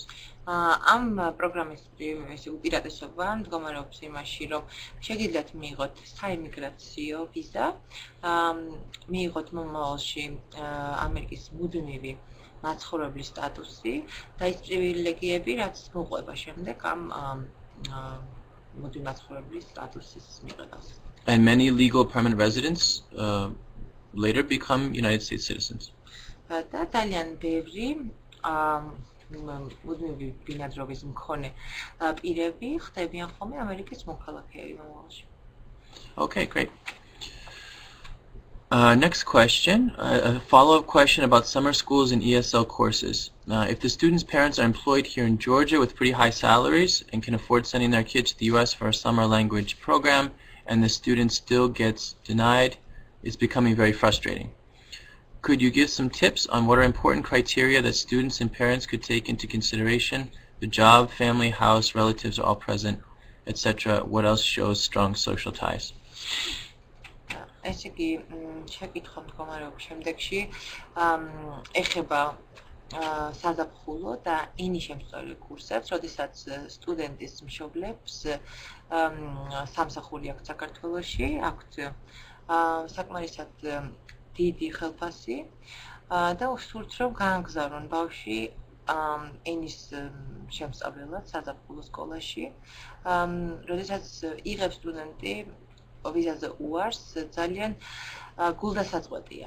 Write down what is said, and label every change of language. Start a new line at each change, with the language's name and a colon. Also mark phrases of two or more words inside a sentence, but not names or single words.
Georgian: ამ პროგრამის უპირატესობა მდგომარეობს იმაში, რომ შეგიძლიათ მიიღოთ საიმიგრაციო ვიზა, მიიღოთ მომავალში ამერიკის მუდმივი მაცხოვრებლის სტატუსი და ის პრივილეგიები, რაც მოყვება შემდეგ ამ მუდმივი მაცხოვრებლის სტატუსის მიღებას.
English: And many legal permanent residents later become United States citizens.
Georgian: და ძალიან ბევრი მუდმივი ბინადრობის მქონე პირები ხდებიან ხოლმე ამერიკის მოქალაქეები მომავალში.
English: Okay, great. Next question, a follow-up question about summer schools and ESL courses. If the student's parents are employed here in Georgia with pretty high salaries and can afford sending their kids to the U.S. for a summer language program, and the student still gets denied, it's becoming very frustrating. Could you give some tips on what are important criteria that students and parents could take into consideration? The job, family, house, relatives are all present, etc. What else shows strong social ties?
Georgian: ესე იგი, შეკითხვა მდგომარეობს შემდეგში, ეხება საზაფხულო და ენის-შემსწავლელ კურსებს, როდესაც სტუდენტის მშობლებს სამსახური აქვს საქართველოში, აქვთ საკმარისად დიდი ხელფასი და უსურთ რომ გაანგზავნონ ბავშვი ენის შემსწავლელად საზაფხულო სკოლაში, როდესაც იღებს სტუდენტი ვიზაზე უარს, ძალიან გულდასაწყვეტია.